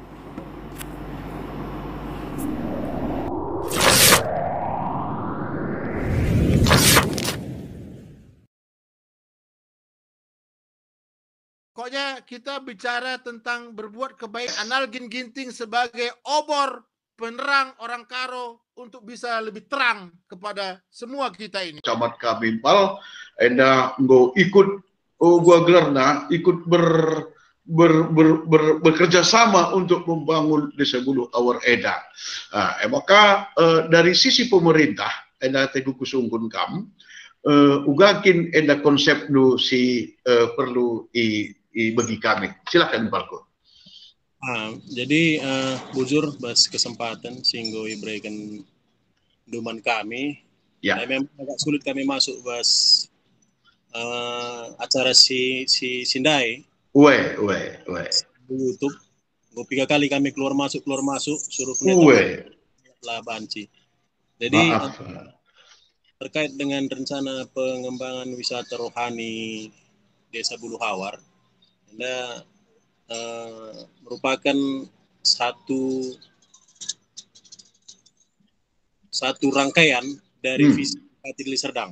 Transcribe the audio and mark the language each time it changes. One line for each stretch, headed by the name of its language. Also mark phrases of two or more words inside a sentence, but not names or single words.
Indonesian: Pokoknya kita bicara tentang berbuat kebaikan. Analgin Ginting sebagai obor penerang orang Karo untuk bisa lebih terang kepada semua kita ini. Camat kami
Batak Karo: pal, enda go ikut gua gelarna
Indonesian: ikut bekerja sama untuk membangun Desa Bulu Hawar Eda. Maka dari sisi pemerintah,
Batak Karo: enda teguh kusungkun kam, ugakin enda konsep lu si perlu bagi kami. Silakan Palko. Jadi bujur bas kesempatan
Indonesian: sehingga diberikan
Batak Karo: duman kami.
Indonesian: Memang agak sulit kami masuk
Batak Karo: bas acara si
Indonesian: Sindai. Di YouTube. 3 kali kami keluar masuk suruh lah banci. Jadi terkait dengan rencana pengembangan wisata rohani Desa Bulu Hawar, merupakan satu rangkaian dari visi Bupati Deli Serdang.